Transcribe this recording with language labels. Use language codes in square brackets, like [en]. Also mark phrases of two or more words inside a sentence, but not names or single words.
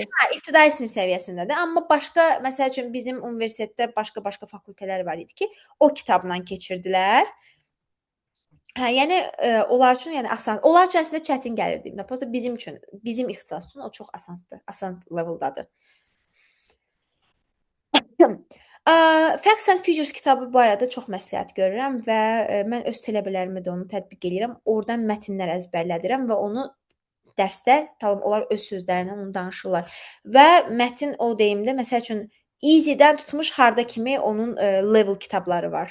[az] Hə, ibtidai sinif səviyyəsindədir. Amma başqa, məsəl üçün bizim universitetdə başqa fakültələr var idi ki, o kitabla keçirdilər. Hə, yəni onlar üçün yəni asan. Onlar üçün əslində çətin gəlirdi. Prosta bizim üçün, bizim ixtisas üçün o çox asandır. Asan leveldadır. Facts and Figures kitabı barədə çox məsləhət görürəm və mən öz tələbələrimə də onu tətbiq edirəm. Oradan mətnlər əzbərlədirəm və onu dərsdə tam onlar öz sözlərindən onu danışırlar. Və mətn o deyimdə məsəl üçün easy-dən tutmuş harda kimi onun level kitabları var.